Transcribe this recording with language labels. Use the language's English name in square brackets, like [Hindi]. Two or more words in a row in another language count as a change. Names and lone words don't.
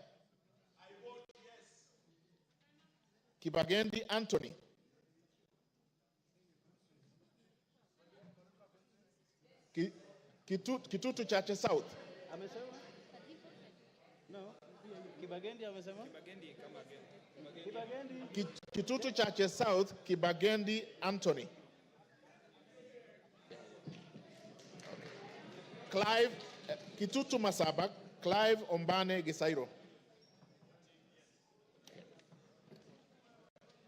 [English] I vote yes. Kibagendi Anthony. Kitutu Chache South. [Swahili] Amesema? No. Kibagendi amesema? Kibagendi kama Kibagendi. [English] Kitutu Chache South, Kibagendi Anthony. Clive, Kitutu Masabak, Clive Ombane Gisairo.